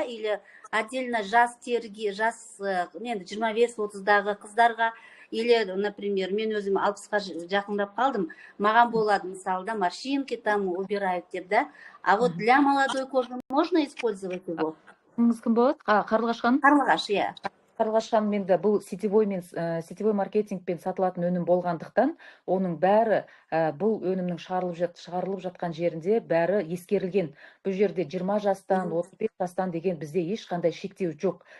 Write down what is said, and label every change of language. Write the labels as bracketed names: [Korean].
[Russian] Или отдельно [Kazakh] жас терге, жас 25-30-дағы қыздарға? [Russian] Или, например, [Kazakh] мен өзім 60-ға жақындап қалдым, маған болады, мысалы, да, [Russian] морщинки там убирают [Kazakh] деп, да? [Russian] А вот для молодой кожи можно использовать его? [Kazakh] Кім болады? Қарлығаш ханым? Қарлығаш, иә. Қарлығаш ханым, енді бұл сетевой маркетингпен сатылатын өнім болғандықтан, оның бәрі бұл өнімнің шығарылып жатқан жерінде бәрі ескерілген. Бұл жерде 20 жастан, 35 жастан деген бізде ешқандай шектеу жоқ.